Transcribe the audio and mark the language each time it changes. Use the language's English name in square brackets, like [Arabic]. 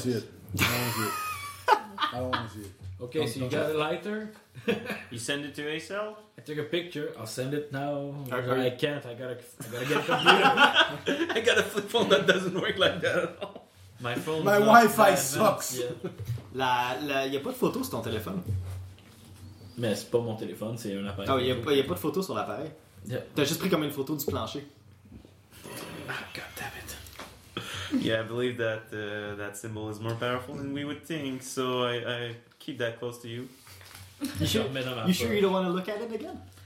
[English] to see it. I don't want to see it. Okay, so you got a lighter? You send it to Acel? I took a picture. I'll send it now. I can't. I gotta get a computer. I got a flip phone that doesn't work like that at all. My phone. My Wi-Fi sucks. [French] Il n'y a pas de photo sur ton téléphone. Mais c'est pas mon téléphone, c'est un appareil. Oh, il n'y a pas de photo sur l'appareil. [English] Yeah. [French] T'as juste pris comme une photo du plancher. [English] Ah, god damn it. Yeah, I believe that that symbol is more powerful than we would think, so I keep that close to you. You sure you don't want to look at it again?